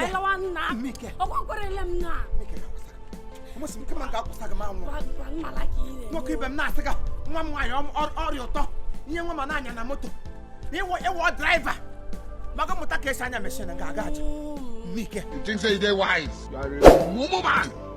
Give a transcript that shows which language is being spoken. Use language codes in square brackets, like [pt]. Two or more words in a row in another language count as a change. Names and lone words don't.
[ig] anyị lawa nna. Mmike. Ọ gwakwarele m nna. Mmike ga-akwụsa gị. Nwesị m ike ma m ga-akwụsa gị ma anwụ. Gwa, gwa nna like ị na-eme. Nwoke ibe m na-asị gị, nwa m nwaanyị ọ, ọ, ọrịa ụtọ. Ihe nwa m na-anya na moto. Ịwụ, ịwụ driver. Ma gị mụta ka esi anya machine ga-aga aja. Mm. Mmike. [pcm] You think say you dey wise? You are a mumu man.